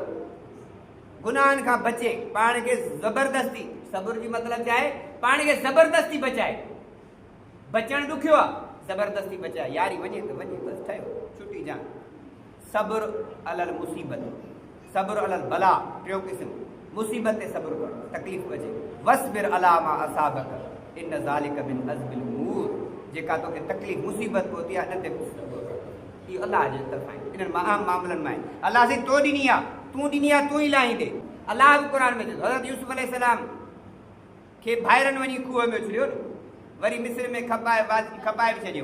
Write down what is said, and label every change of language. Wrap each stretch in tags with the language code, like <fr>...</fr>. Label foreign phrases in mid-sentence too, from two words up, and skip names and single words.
<sd>गुनाहनि खां बचे, पाण खे ज़बरदस्ती, सब्र जी मतिलबु छा आहे, पाण खे ज़बरदस्ती बचाए, बचणु ॾुखियो आहे, ज़बरदस्ती बचाए, यारी वञे त वञे, बसि ठहियो, छुटी जान।</sd> <ar>صبر على المصيبة، صبر على البلاء,</ar> <sd>3 क़िस्म, मुसीबत ते सब्र करणु, तकलीफ़ अचे,</sd> <ar>واصبر على ما أصابك إن ذلك من عزم الأمور,</ar> <sd>जेका तोखे तकलीफ़ मुसीबत पहुती आहे, इन ते सब्र कर, इहो अलाह जे तरफ़ां आहे, इन्हनि आम मामलनि में आहे। अलाह साईं तो ॾिनी आहे, तूं ॾिनी आहे, तूं ई लाहींदे, अलाह बि क़ुर में चयो हज़रत यूसुफ अलैहिस्सलाम खे भाइरनि वञी खूह में उछलियो न, वरी मिस्र में खपाए बि छॾियो।</sd>